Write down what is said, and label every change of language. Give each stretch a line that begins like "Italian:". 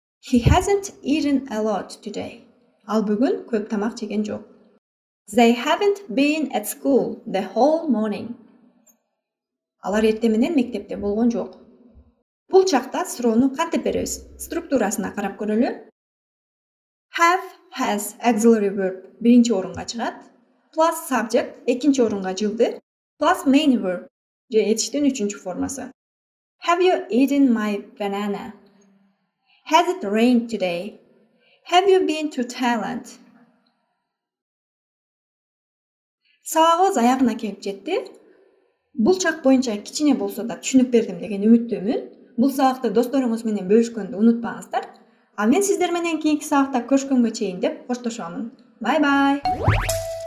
English: He hasn't eaten a lot today.
Kyrgyz: Ал бүгүн көп тамак жеген жок.
English: They haven't been at school the whole morning.
Kyrgyz: Алар эртең менен мектепте болгон жок. Бул чакта суроону кантип беребиз? Структурасына карап көрөлү.
English: Have, has, auxiliary verb
Kyrgyz: 1-чи орунга чыгат.
English: Plus subject
Kyrgyz: 2-чи орунга жылды.
English: Plus main verb
Kyrgyz: же этиштин 3-чү формасы.
English: Have you eaten my banana? Has it rained today? Have you been to Thailand?
Kyrgyz: Сабагыбыз аягына келип жетти. Бул чак боюнча кичине болсо да түшүнүп бердим деген үмүттөмүн. Бул сабакты досторуңуз менен бөлүшкөндү унутпаңыздар. А мен сиздер менен кийинки сабакта көрүшкөнгө чейин деп коштошомун.
English: Bye bye.